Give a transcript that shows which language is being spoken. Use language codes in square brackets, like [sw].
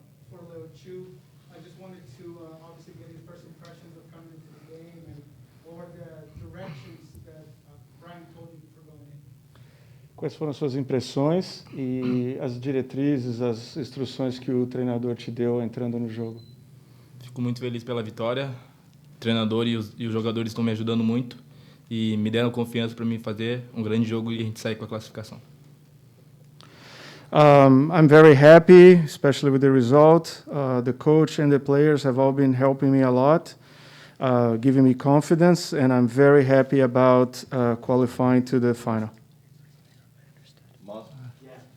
[en] For Léo Chú, I just wanted to obviously get his first impressions of coming into the game and what were the directions that Brian told you for going in. [pt] Quais foram as suas impressões e as diretrizes, as instruções que o treinador te deu entrando no jogo? Fico muito feliz pela vitória. O treinador e os jogadores estão me ajudando muito e me deram confiança para mim fazer um grande jogo e a gente sair com a classificação. [en] I'm very happy, especially with the result. The coach and the players have all been helping me a lot, giving me confidence, and I'm very happy about qualifying to the final. Yeah.